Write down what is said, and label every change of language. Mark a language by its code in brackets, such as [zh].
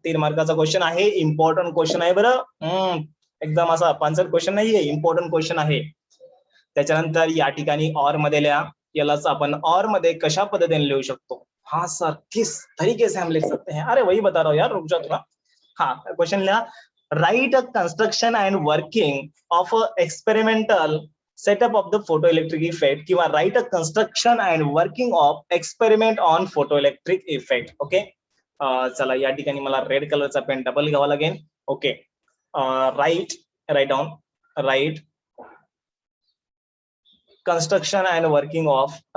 [mr] 3 मार्काचा question आहे, important question आहे बरं. एकदम असा पांचट क्वेश्चन नाहीये, इम्पॉर्टंट क्वेश्चन आहे. त्याच्यानंतर या ठिकाणी ऑर मध्ये लिहा. यालाच आपण ऑर मध्ये कशा पद्धतीने लिहू शकतो? [hi] हाँ सर, किस तरीके से हम लिख सकते हैं? अरे वही बता रहा हूँ यार, रुक जाओ थोड़ा. [en] हाँ, [mr] क्वेश्चन लिहा. [en] Write a construction and working of a experimental setup of the photo electric effect किंवा write a construction and working of experiment on photo electric effect. [mr] Okay, चला या ठिकाणी मला रेड कलरचा पेन डबल घ्यावा लागेल. [en] okay, write down write construction and working of